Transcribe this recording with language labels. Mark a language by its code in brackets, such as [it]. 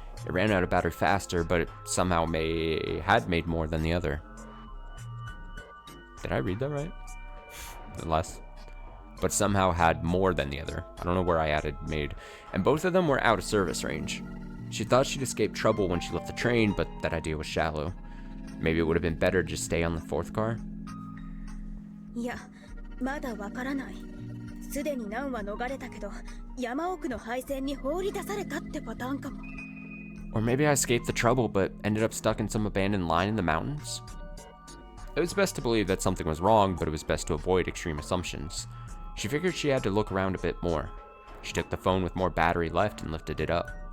[en] It ran out of battery faster, but it somehow had made more than the other. Did I read that right? Less. But somehow had more than the other. I don't know where I added made. And both of them were out of service range. She thought she'd escape trouble when she left the train, but that idea was shallow. Maybe it would have been better to just stay on the fourth car? [ja] いや、まだわからない。すでに難は逃れたけど、山奥の配線に放り出されたってパターンかも。 [en] Or maybe I escaped the trouble, but ended up stuck in some abandoned line in the mountains? It was best to believe that something was wrong, but it was best to avoid extreme assumptions. She figured she had to look around a bit more. She took the phone with more battery left and lifted it up.